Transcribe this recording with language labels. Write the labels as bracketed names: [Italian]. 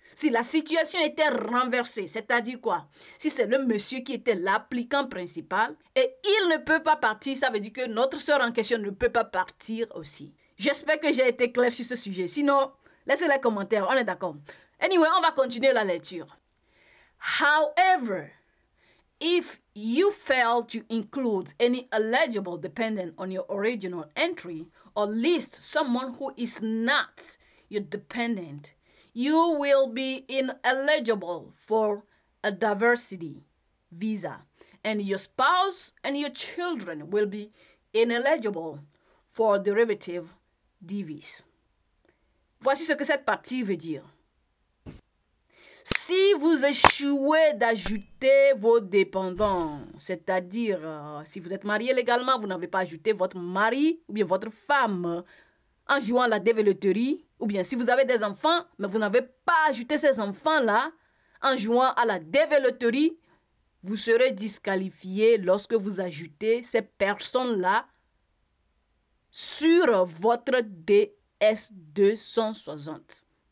[French] Si la situation était renversée, c'est-à-dire quoi? Si c'est le monsieur qui était l'applicant principal et il ne peut pas partir, ça veut dire que notre sœur en question ne peut pas partir aussi. J'espère que j'ai été clair sur ce sujet. Sinon, laissez les commentaires, on est d'accord. Anyway, on va continuer la lecture. [English] However, if you fail to include any eligible dependent on your original entry or list someone who is not your dependent, you will be ineligible for a diversity visa, and your spouse and your children will be ineligible for derivative DVs. [French] Voici ce que cette partie veut dire. Si vous échouez d'ajouter vos dépendants, c'est-à-dire si vous êtes marié légalement, vous n'avez pas ajouté votre mari ou bien votre femme en jouant à la développerie, ou bien si vous avez des enfants, mais vous n'avez pas ajouté ces enfants-là en jouant à la développerie, vous serez disqualifié lorsque vous ajoutez ces personnes-là sur votre DS260.